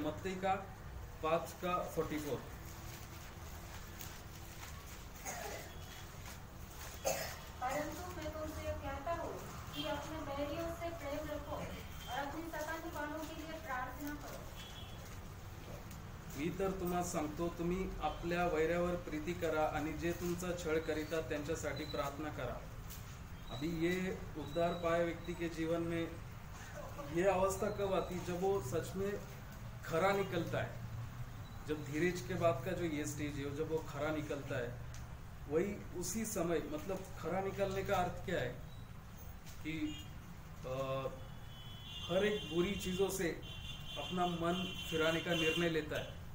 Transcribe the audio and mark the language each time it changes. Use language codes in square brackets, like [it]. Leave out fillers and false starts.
[hi] मत्ती का 5:44। परंतु मैं तुमसे यह कहता हूँ कि अपने बैरियों से प्रेम रखो और अपने सताने वालों के लिए प्रार्थना करो। [mr] मी तर तुम्हाला सांगतो, तुम्ही आपल्या वैऱ्यावर प्रीती करा आणि जे तुमचा छळ करिता त्यांच्यासाठी प्रार्थना करा। [hi] अभी ये उद्धार पाए व्यक्ति के जीवन में ये अवस्था कब आती? जब वो सच में खरा निकलता है। जब धीरज के बाद का जो ये स्टेज है, जब वो खरा निकलता है, वही उसी समय, मतलब खरा निकलने का अर्थ क्या है कि हर एक बुरी चीज़ों से अपना मन फिराने का निर्णय लेता है।